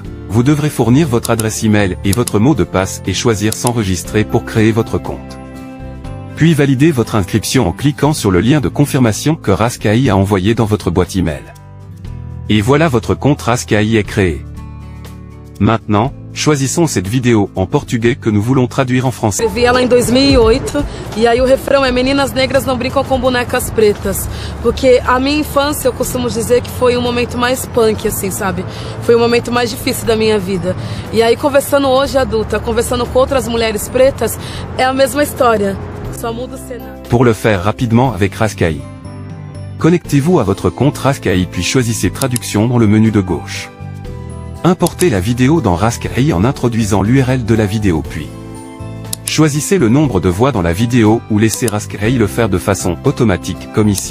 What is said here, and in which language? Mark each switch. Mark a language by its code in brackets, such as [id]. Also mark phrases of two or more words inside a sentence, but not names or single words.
[fr] Vous devrez fournir votre adresse email et votre mot de passe et choisir s'enregistrer pour créer votre compte. Puis validez votre inscription en cliquant sur le lien de confirmation que Ask AI a envoyé dans votre boîte email. Et voilà, votre compte Ask AI est créé. Maintenant, choisissons cette vidéo en portugais que nous voulons traduire en français. [pt] Eu vi ela em 2008 e aí o refrão é meninas negras não brincam com bonecas pretas, porque a minha infância eu costumo dizer que foi momento mais punk assim, sabe? Foi momento mais difícil da minha vida. E aí conversando hoje adulta, conversando com outras mulheres pretas, é a mesma história. Só muda o cenário. [fr] Pour le faire rapidement avec Ask AI, connectez-vous à votre compte Ask AI puis choisissez Traduction dans le menu de gauche. Importez la vidéo dans Ask AI en introduisant l'URL de la vidéo puis choisissez le nombre de voix dans la vidéo ou laissez Ask AI le faire de façon automatique comme ici.